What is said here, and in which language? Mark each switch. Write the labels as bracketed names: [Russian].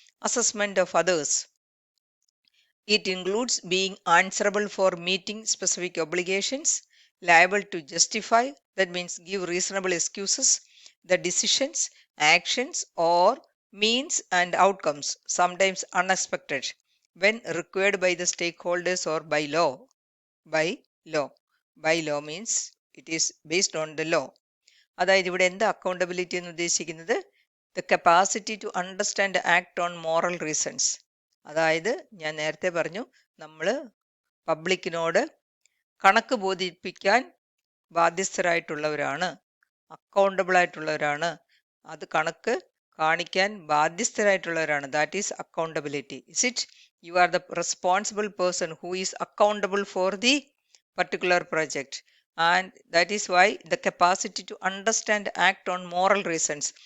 [English] assessment of others. It includes being answerable for meeting specific obligations, liable to justify, that means give reasonable excuses, the decisions, actions, or means and outcomes, sometimes unexpected, when required by the stakeholders or by law. By law. By law means it is based on the law. [Malayalam] അതായത് ഇവിടെ എന്താ accountability എന്ന് ഉദ്ദേശിക്കുന്നത്? [English] The capacity to understand act on moral reasons. [Malayalam] അതായത് ഞാൻ നേരത്തെ പറഞ്ഞു, നമ്മൾ പബ്ലിക്കിനോട് കണക്ക് ബോധിപ്പിക്കാൻ ബാധ്യസ്ഥരായിട്ടുള്ളവരാണ്, അക്കൗണ്ടബിൾ ആയിട്ടുള്ളവരാണ്, അത് കണക്ക് കാണിക്കാൻ ബാധ്യസ്ഥരായിട്ടുള്ളവരാണ്. [English] That is accountability. Is it? You are the responsible person who is accountable for the particular project, and that is why the capacity to understand, act on moral reasons.